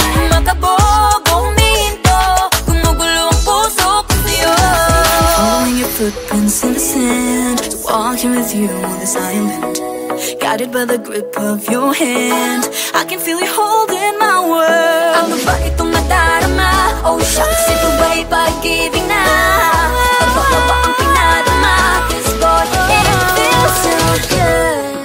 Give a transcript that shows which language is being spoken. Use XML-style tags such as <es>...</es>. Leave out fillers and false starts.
<tl>Makabog o huminto, gumugulo ang puso ko sa'yo.</tl> <en>Following your footprints in the sand, walking with you on this island, guided by the grip of your hand. I can feel you holding my world.</en> <tl>Ano ba itong nadarama?</tl> <en>Oh shucks,</en> <tl>ito ba'y pag-ibig na? Totoo ba ang pinadama?</tl> <en>Cause boy, it feels so good.</en>